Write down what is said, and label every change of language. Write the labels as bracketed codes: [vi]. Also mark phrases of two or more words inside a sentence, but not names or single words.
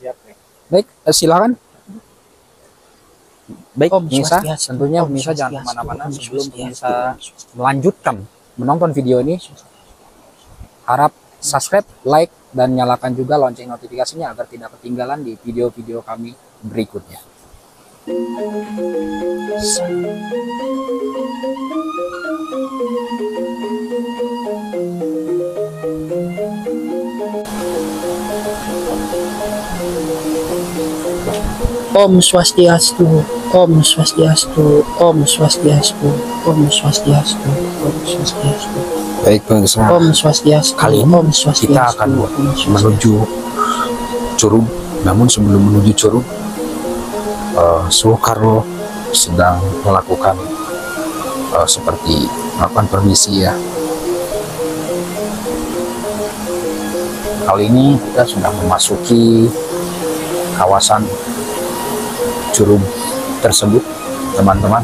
[id] Baik, silakan. Baik, Om pemirsa, Swastiastu. tentunya Om pemirsa jangan Swastiastu. kemana-mana Om sebelum Swastiastu. pemirsa melanjutkan menonton video ini. Harap subscribe, like, dan nyalakan juga lonceng notifikasinya agar tidak ketinggalan di video-video kami berikutnya. [sa] ॐ स्वस्त्यस्तु, ॐ स्वस्त्यस्तु, ॐ स्वस्त्यस्तु, ॐ स्वस्त्यस्तु, ॐ स्वस्त्यस्तु, [id] Baik pemirsa, [sa] ॐ स्वस्त्यस्तु. [id] kali ini [sa] ॐ स्वस्त्यस्तु, [id] kita akan [sa] ॐ स्वस्त्यस्तु. [id] menuju Curug. Namun sebelum menuju Curug, Soekarno sedang melakukan seperti melakukan permisi ya. Kali ini kita sudah memasuki kawasan Curug tersebut, teman-teman.